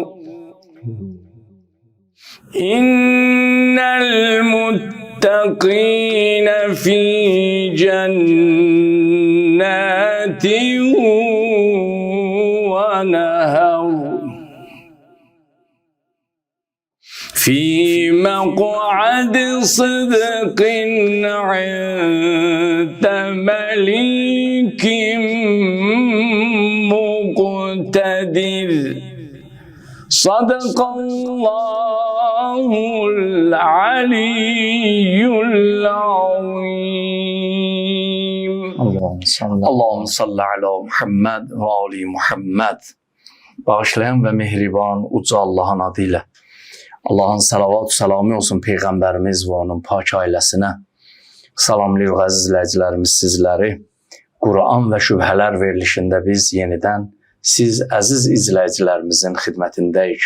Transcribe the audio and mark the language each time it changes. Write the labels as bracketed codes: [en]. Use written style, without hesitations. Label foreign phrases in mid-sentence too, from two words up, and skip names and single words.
[ar] إن المتقين في جنات ونهر في مقعد صدق عند مليك مقتدر. صدق الله العلي العظيم. اللهم صل على محمد وآل محمد. [az] Bağışlayan ve mehriban uca Allah'ın adıyla. Allah'ın salavat salamı olsun Peyğəmbərimiz və onun pak ailəsinə. Salamlayırıq əziz izləyicilərimiz sizləri. Quran və şübhələr verilişində biz yenidən siz əziz izləyicilərimizin xidmətindəyik.